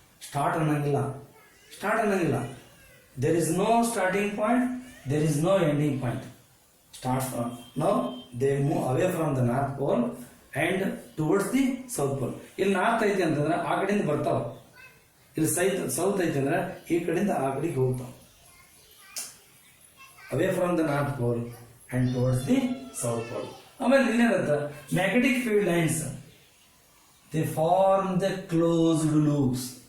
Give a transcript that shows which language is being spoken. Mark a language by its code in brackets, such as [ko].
[kn] Start ಅನ್ನಂಗಿಲ್ಲ. [en] There is no starting point, there is no ending point. Start from now they move away from the north pole and towards the south pole. [kn] ಇಲ್ಲಿ north ಐತಿ ಅಂತಂದ್ರೆ ಆ ಕಡೆಯಿಂದ ಬರ್ತಾವ, ಇಲ್ಲಿ south ಐತಿ ಅಂದ್ರೆ ಈ ಕಡೆಯಿಂದ ಆ ಕಡೆಗೆ ಹೋಗ್ತಾವ. [en] away from the north pole and towards the south pole. [kn] ಆಮೇಲೆ ಇನ್ನೇನಂತ magnetic field lines [en] they form the closed loops.